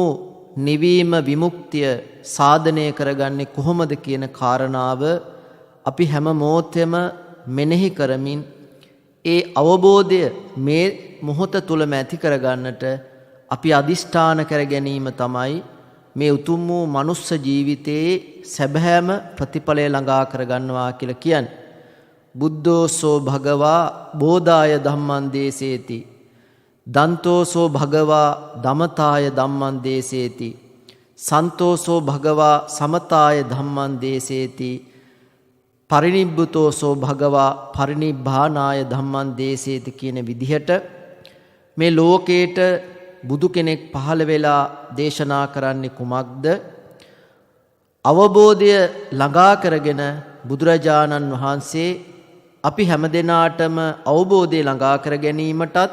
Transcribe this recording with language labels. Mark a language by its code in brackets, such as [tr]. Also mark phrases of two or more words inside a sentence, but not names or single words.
[si] නිවීම විමුක්තිය සාධනය කරගන්නේ කොහොමද කියන කාරණාව අපි හැම මොහොතෙම මෙනෙහි කරමින් ඒ අවබෝධය මේ මොහොත තුලම ඇති කරගන්නට අපි අදිෂ්ඨාන කර ගැනීම තමයි මේ උතුම් වූ මනුස්ස ජීවිතයේ සැබෑම ප්‍රතිඵලය ළඟා කරගන්නවා කියලා කියන්නේ. [pi] බුද්ධෝසෝ භගවා බෝධාය ධම්මං දේසේති. දන්තෝසෝ භගවා දමතාය ධම්මං දේසේති. සන්තෝසෝ භගවා සමතාය ධම්මං දේසේති. පරිනිබ්බුතෝසෝ භගවා පරිනිබ්බානාය ධම්මං දේසේති [si] කියන විදිහට මේ ලෝකේට බුදු කෙනෙක් පහළ වෙලා දේශනා කරන්නේ කුමක්ද? අවබෝධය ළඟා කරගෙන බුදුරජාණන් වහන්සේ අපි හැමදෙනාටම අවබෝධය ළඟා කර ගැනීමටත්